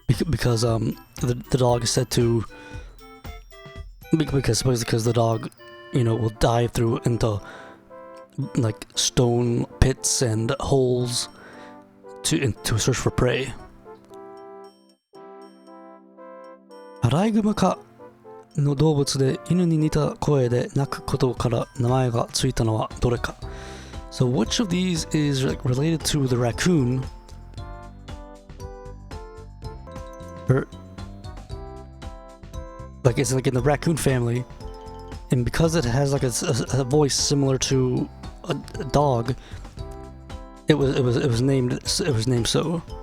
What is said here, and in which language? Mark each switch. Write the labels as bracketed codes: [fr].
[en] Because the dog is said to, because the dog will dive through into like stone pits and holes to search for prey. [ja] アライグマかの動物で犬に似た声で鳴くことから名前がついたのはどれか? [en] So which of these is related to the raccoon? Or like it's like in the raccoon family, and because it has like a voice similar to a dog, it was named so.